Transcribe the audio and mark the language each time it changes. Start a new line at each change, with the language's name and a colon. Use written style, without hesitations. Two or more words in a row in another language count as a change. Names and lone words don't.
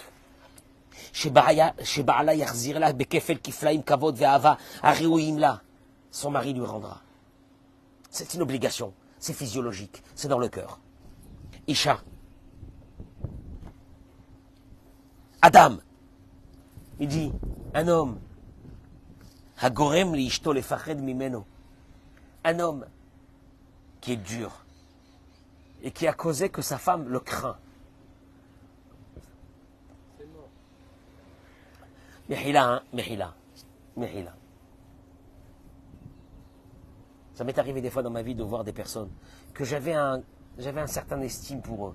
French: Son mari lui rendra. C'est une obligation. C'est physiologique. C'est dans le cœur.
Hebrew: אשה. אדם.
French: Il dit, un homme.
Hebrew: הגורם לאשתו לפחד ממנו.
French: Un homme qui est dur. Et qui a causé que sa femme le craint. Mehila. Ça m'est arrivé des fois dans ma vie de voir des personnes que j'avais un certain estime pour eux.